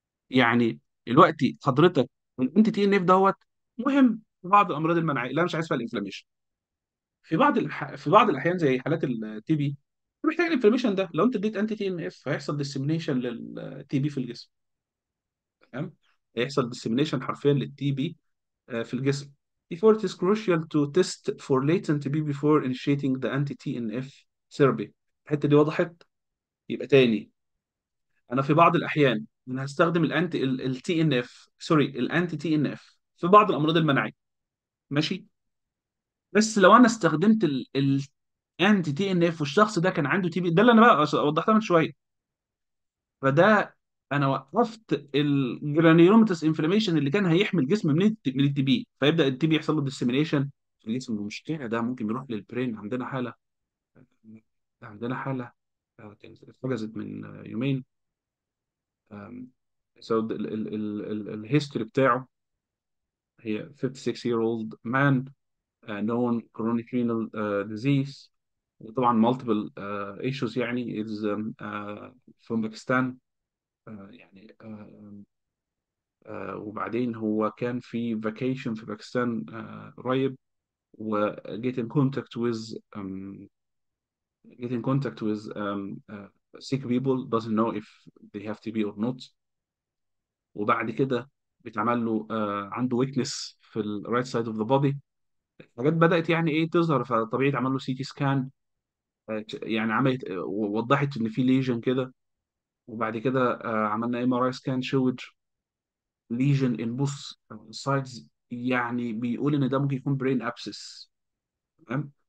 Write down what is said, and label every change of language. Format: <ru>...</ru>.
<ar>يعني دلوقتي حضرتك الانتي تي ان اف دوت مهم في بعض الامراض المناعيه اللي انا مش عايز فيها الانفلاميشن. في بعض الاحيان زي حالات التي بي محتاج الانفلاميشن ده. لو انت اديت انتي تي ان اف هيحصل ديسيمينيشن للتي بي في الجسم. تمام. هيحصل ديسيمينيشن حرفيا للتي بي في الجسم.</ar> <en>Therefore, it is crucial to test for latent TB before initiating the anti-TNF therapy.</en> <ar>الحتة دي وضحت؟ يبقى تاني، أنا في بعض الأحيان أنا هستخدم التي ان اف، سوري الانتي تي ان اف في بعض الأمراض المناعية. ماشي. بس لو أنا استخدمت الانتي تي ان اف والشخص ده كان عنده تي بي، ده اللي أنا بقى وضحتها من شوية، فده انا وقفت الجرانيولوماتس انفلاميشن اللي كان هيحمي الجسم من التي بي، فيبدا التي بي يحصل له ديسيمينيشن في الجسم. المشكله ده ممكن يروح للبرين. عندنا حاله كانت اتحجزت من يومين. سو الهيستوري بتاعه هي</ar> <en>56 year old man known chronic renal disease، وطبعا multiple issues يعني is from Pakistan. يعني</en> <ar>وبعدين هو كان في فاكيشن في باكستان قريب،</ar> <en>و get in contact with get in contact with sick people doesn't know if they have TB or not.</en> <ar>وبعد كده بيتعمل له عنده ويكنس في الرايت سايد اوف ذا بودي. حاجات بدأت يعني ايه تظهر، فطبيعي اتعمل له سي تي سكان، يعني عملت وضحت ان في ليجن كده. وبعد كده عملنا ام ار اي سكان شوت ليجن ان بوث سايدز، يعني بيقول ان ده ممكن يكون برين ابسس. تمام.</ar>